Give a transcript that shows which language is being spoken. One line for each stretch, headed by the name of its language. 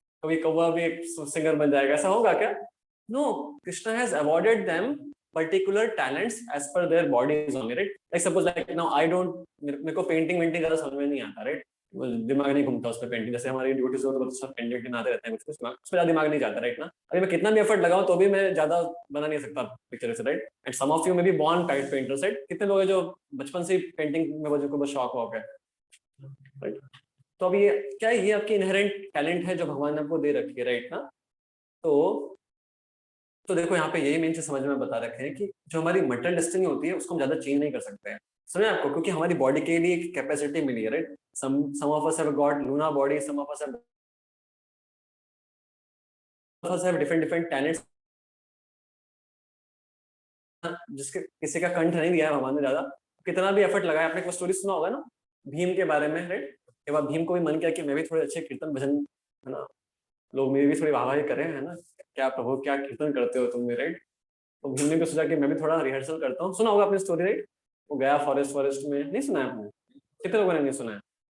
Hindi: कभी कौवा भी एक सिंगर बन जाएगा, ऐसा होगा क्या?
English: No, Krishna has awarded them particular talents as per their bodies only, right? Like suppose like now I don't,
Hindi: मेरे को पेंटिंग ज्यादा समझ में नहीं आता राइट, दिमाग नहीं घूमता उस पर पेंटिंग, जैसे हमारी ड्यूटीज हो तो सब पेंटिंग बनाते रहते हैं, कुछ उस पर ज्यादा दिमाग नहीं जाता राइट ना. अभी मैं कितना भी एफर्ट लगाऊं तो भी मैं ज्यादा बना नहीं सकता पिक्चर से right.
English: and some of you may be born type painters right,
Hindi: कितने लोग हैं जो बचपन से ही पेंटिंग में वो बहुत शौक हो गया राइट. तो अब ये क्या है, ये आपकी इनहेरेंट टैलेंट है जो भगवान ने आपको दे रखी है राइट ना. तो देखो यहाँ पे यही मेन चीज समझ में बता रखे हैं कि जो हमारी मटेरियल डेस्टिनी होती है उसको हम ज्यादा चेंज नहीं कर सकते हैं. समझे आपको, क्योंकि हमारी बॉडी के लिए एक कैपेसिटी मिली है right.
English: some of us have got Luna body, some of us have different talents.
Hindi: जिसके किसी का कंठ नहीं दिया है भगवान ने ज्यादा, कितना भी एफर्ट लगाया. आपने कोई स्टोरी सुना होगा ना भीम के बारे में राइट. एक बार भीम को भी मन किया कि मैं भी थोड़े अच्छे कीर्तन भजन है ना, लोग मेरी भी थोड़ी वाहवाही करें है ना, क्या प्रभु क्या कीर्तन करते हो तुम राइट. तो भीम ने भी सोचा कि मैं भी थोड़ा रिहर्सल करता हूँ. सुना होगा अपनी स्टोरी राइट. वो गया फॉरेस्ट में, नहीं सुना है आपने? कितने लोगों ने नहीं सुना है?